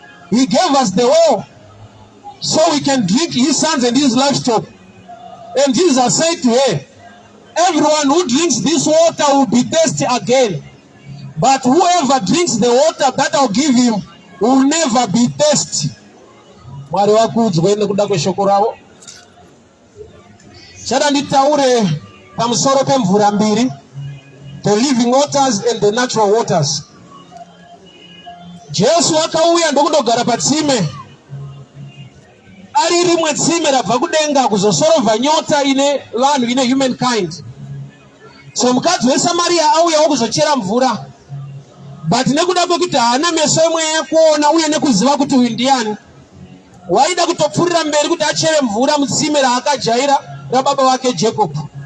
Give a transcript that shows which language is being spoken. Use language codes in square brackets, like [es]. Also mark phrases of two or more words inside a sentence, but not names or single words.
[en] He gave us the well so we can drink, his sons and his livestock." And Jesus said to her, "Everyone who drinks this water will be thirsty again. But whoever drinks the water that I'll give him will never be thirsty." [sn] Mwari wakudzwe nekuda kweshoko ravo. Chada nditaure pamusoro pemvura mbiri, [en] the living waters and the natural waters. [sn] Jesu akauya ndokundogara patsime. Ari rimwe tsime rabva kudenga kuzosorovha nyota ine vanhu, ine humankind. So mukadzi weSamaria auyawo kuzochera mvura. But nekuda kwekuti haana meso emweya ekuona uye nekuziva kuti uyu ndiani, waida kutopfuurira mberi kuti achere mvura mutsime raakajaira rababa wake Jacob.